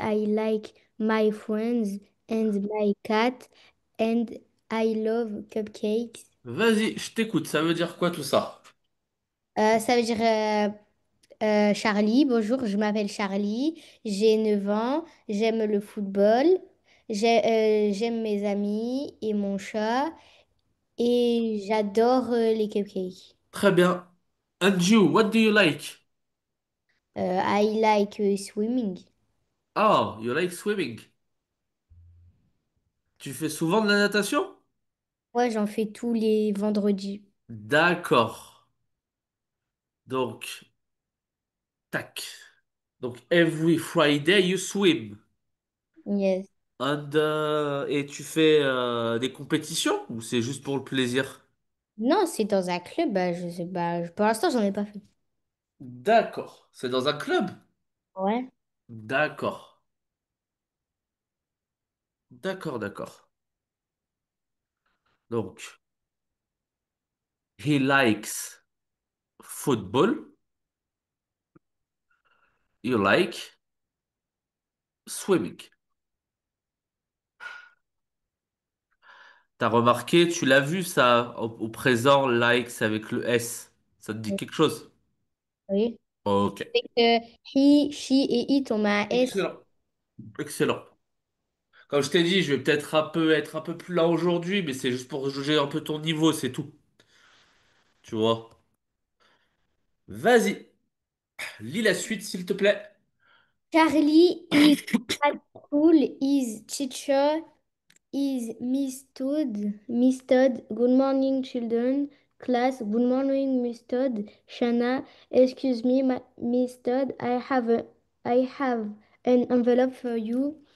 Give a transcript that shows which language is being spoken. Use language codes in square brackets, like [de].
[en] I like my friends and my cat. And I love cupcakes. [fr] Vas-y, je t'écoute. Ça veut dire quoi tout ça? Ça veut dire Charlie. Bonjour, je m'appelle Charlie. J'ai 9 ans. J'aime le football. J'aime mes amis et mon chat. Et j'adore les cupcakes. Très bien. [en] And you, what do you like? I like swimming. Oh, you like swimming. [fr] Tu fais souvent de la natation? Ouais, j'en fais tous les vendredis. D'accord. Donc, tac. [en] Donc, every Friday, you swim. Yes. [fr] Et tu fais des compétitions ou c'est juste pour le plaisir? Non, c'est dans un club. Bah, je sais pas. Pour l'instant, j'en ai pas fait. D'accord. C'est dans un club? Ouais. D'accord. D'accord, d'accord. [en] Donc, he likes football. You like swimming. [fr] T'as remarqué, tu l'as vu ça au présent, likes avec le S. Ça te dit quelque chose? Oui. Ok. C'est que he, she et it, on met un S. Excellent. Excellent. Comme je t'ai dit, je vais peut-être être un peu plus là aujourd'hui, mais c'est juste pour juger un peu ton niveau, c'est tout. Tu vois. Vas-y, lis la suite, s'il te plaît. [en] Charlie is at school. His teacher is Miss Todd. Miss Todd. Good morning, children. Class. Good morning, Miss Todd. Shana. Excuse me, Miss Todd. I have an envelope for you.